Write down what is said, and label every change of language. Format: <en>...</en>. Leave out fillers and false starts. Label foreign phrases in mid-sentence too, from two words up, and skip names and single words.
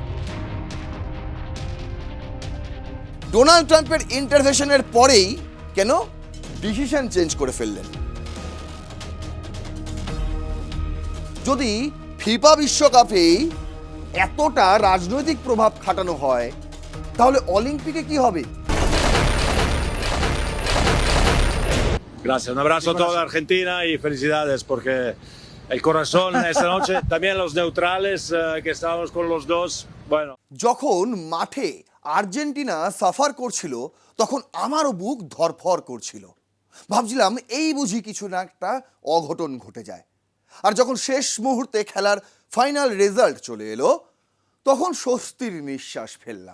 <bn>ডোনাল্ড ট্রাম্পের ইন্টারভেনশনের পরেই কেন</bn> <en>decision change</en> <bn>করে ফেললেন? যদি ফিফা বিশ্বকাপেই এতটা রাজনৈতিক প্রভাব খাটানো হয়, তাহলে অলিম্পিকে কি হবে?</bn> <es>Gracias, un abrazo a toda Argentina y felicidades porque el corazón esta noche, también los neutrales que estábamos con los dos, bueno.</es> <bn>যখন মাঠে আর্জেন্টিনা সাফার করছিল তখন আমারও বুক ধরফর করছিল। ভাবছিলাম এই বুঝি কিছু না একটা অঘটন ঘটে যায়। আর যখন শেষ মুহূর্তে খেলার</bn> <en>final result</en> <bn>চলে এলো তখন স্বস্তির নিঃশ্বাস ফেললাম।</bn>